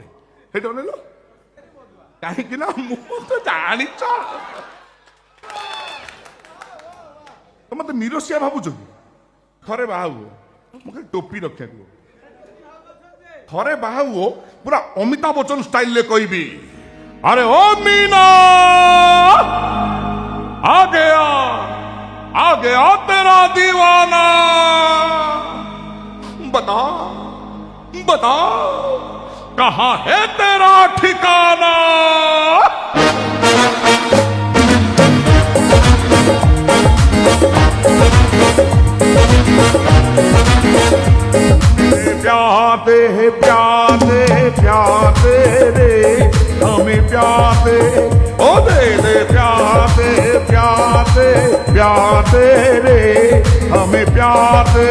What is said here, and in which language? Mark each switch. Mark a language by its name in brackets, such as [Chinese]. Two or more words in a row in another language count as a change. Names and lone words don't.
[Odia] ସେଇଟା ଅନେଇଲ କାହିଁକି ନା ମୁଁ ତ ଜାଣିଛ, ତମେ ତ ନିରସିଆ ଭାବୁଛ କି? ଥରେ ବାହା ହୁଅ, ମୁଁ ଖାଲି ଟୋପି ରଖିବାକୁ, ଥରେ ବାହା ହୁଅ, ପୁରା ଅମିତାଭ ବଚ୍ଚନ [English] style [Odia] କହିବି, ଆରେ ଓ [Hindi] मीना आ गया तेरा दीवाना, बता बता कहाँ है तेरा ठिकाना? प्यादे प्यादे प्यादे रे हमें प्यादे, ओ दे दे प्यादे प्यादे प्यादे रे हमें प्यादे।